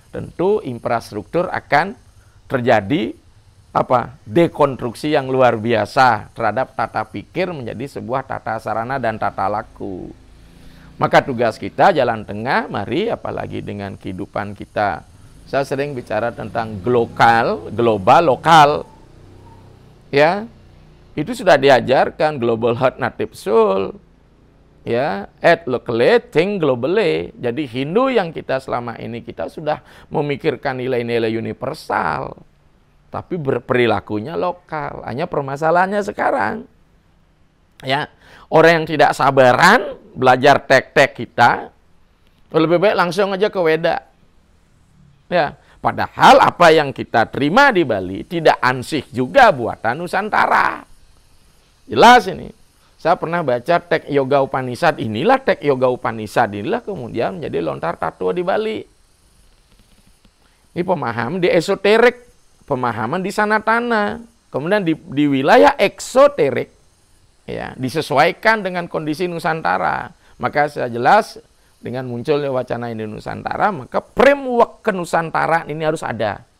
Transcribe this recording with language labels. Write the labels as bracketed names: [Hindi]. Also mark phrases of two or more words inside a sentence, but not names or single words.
[Indonesian] Tentu infrastruktur akan terjadi dekonstruksi yang luar biasa terhadap tata pikir menjadi sebuah tata sarana dan tata laku. Maka tugas kita jalan tengah, mari apalagi dengan kehidupan kita. Saya sering bicara tentang global, lokal. Ya, itu sudah diajarkan [English] global heart native soul. Ya, act locally, think globally. [Indonesian] Jadi Hindu yang kita selama ini kita sudah memikirkan nilai-nilai universal, tapi berperilakunya lokal. Hanya permasalahannya sekarang, ya, orang yang tidak sabaran belajar tek-tek kita, lebih baik langsung aja ke Weda. Ya, padahal apa yang kita terima di Bali tidak ansih juga buatan Nusantara. Jelas ini. Saya pernah baca teks Yoga Upanishad, inilah teks Yoga Upanishad, inilah kemudian menjadi lontar tatua di Bali. Ini pemahaman di esoterik, pemahaman di sanatana, kemudian di wilayah eksoterik, ya, disesuaikan dengan kondisi Nusantara. Maka saya jelas dengan munculnya wacana ini Nusantara, maka framework kenusantaraan ini harus ada.